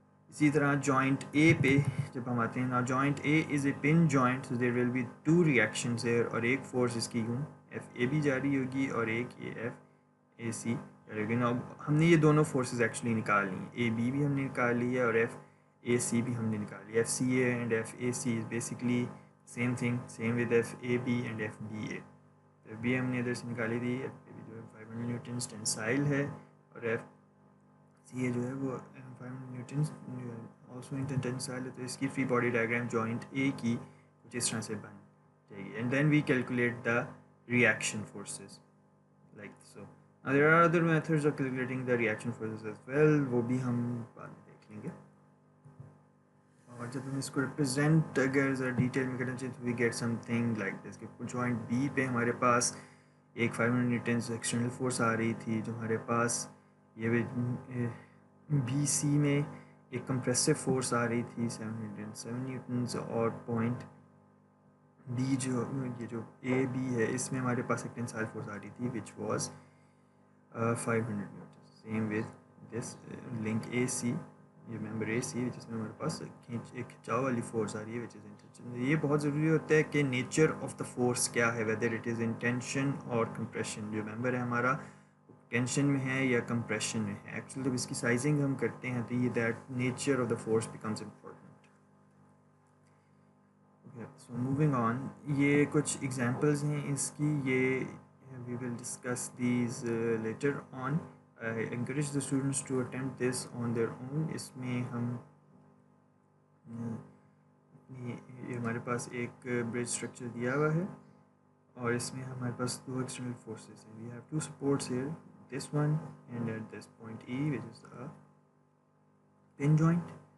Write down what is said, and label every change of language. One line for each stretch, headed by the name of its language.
Urdu: اسی طرح جوائنٹ اے پہ جب ہم آتے ہیں نا
English: joint A is a pin joint so there will be two reactions here
Urdu: اور ایک فورس اس کی یوں ایف اے بھی جاری ہوگی اور ایک یہ ایف اے سی جاری ہوگی. نا ہم نے یہ دونوں فورسز ایکچولی نکال لی ہیں, اے بی بھی ہم نے نکال لی ہے اور ایف اے سی بھی ہم نے نکال لی.
English: F C A and F A C is basically same thing, same with F A B and F B A.
Urdu: F B ہم نے ادھر سے نکالی تھی, ایف اے بی جو ہے 500 نیوٹنس ٹینسائل ہے اور ایف سی اے جو ہے وہ 500 نیوٹنس آلسو ٹینسائل ہے. تو اس کی فری باڈی ڈائیگرام جوائنٹ اے کی کچھ اس طرح سے بن جائے گی.
English: And then we calculate the reaction forces like so. Now there are other methods of calculating the reaction forces as well,
Urdu: وہ بھی ہم بعد میں دیکھ لیں گے. اور جب ہم اس کو ریپرزینٹ اگر ذرا ڈیٹیل میں کرنا چاہیے تو
English: we get something like this
Urdu: کہ جوائنٹ بی پہ ہمارے پاس ایک 500 نیوٹنس ایکسٹرنل فورس آ رہی تھی جو ہمارے پاس یہ بی سی میں ایک کمپریسو فورس آ رہی تھی 707 نیوٹنس اور پوائنٹ بی جو یہ جو اے بی ہے اس میں ہمارے پاس ایک ٹینسائل فورس آ رہی تھی
English: Which was 500 newton.
Urdu: Same with this link a سی یہ ممبر اے سی جس میں ہمارے پاس ایک کھچاؤ والی فورس آ رہی ہے
English: Which is in tension.
Urdu: یہ بہت ضروری ہوتا ہے کہ نیچر آف دا فورس کیا ہے,
English: whether it is in tension
Urdu: اور کمپریشن. جو ممبر ہے ہمارا ٹینشن میں ہے یا کمپریشن میں ہے. ایکچولی جب اس کی سائزنگ ہم کرتے ہیں تو یہ that nature of the force becomes important. So moving on, یہ کچھ ایگزامپلز ہیں اس کی, یہ
English: We will discuss these later on. I encourage the students to attempt this on their own.
Urdu: اس میں ہم یہ ہمارے پاس ایک برج اسٹرکچر دیا ہوا ہے اور اس میں ہمارے پاس دو ایکسٹرنل فورسز ہیں.
English: We have two supports here, this one and at this point E which is the pin joint.